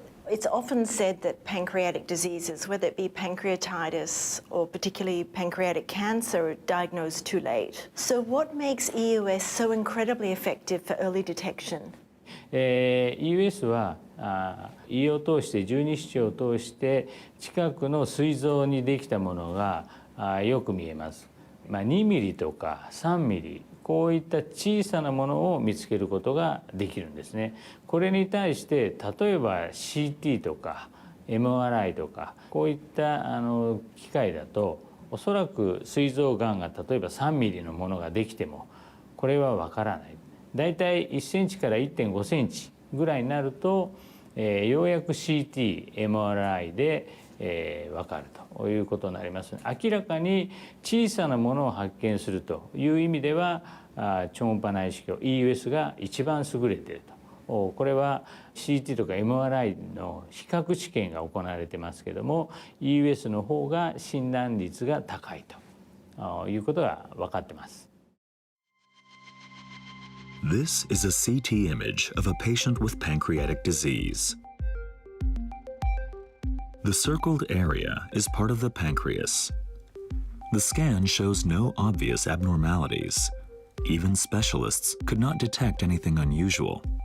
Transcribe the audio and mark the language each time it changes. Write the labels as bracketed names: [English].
[English] It's often said that pancreatic diseases, whether it be pancreatitis or particularly pancreatic cancer, are diagnosed too late. So what makes EUS so incredibly effective for early detection? [Japanese] EUS は胃を通して十二指腸を通して近くの膵臓にできたものがよく見えます。 2ミリとか3ミリこういった小さなものを見つけることができるんですね。これに対して例えば CT とか MRI とかこういった機械だとおそらく膵臓がんが例えば3ミリのものができてもこれはわからない。だいたい1センチから 1.5 センチぐらいになると、ようやく CT、MRI で、分かるということになります。明らかに小さなものを発見するという意味では超音波内視鏡 EUS が一番優れていると。これは CT とか MRI の比較試験が行われてますけども EUS の方が診断率が高いということが分かってます。 [English] This is a CT image of a patient with pancreatic disease. The circled area is part of the pancreas. The scan shows no obvious abnormalities. Even specialists could not detect anything unusual.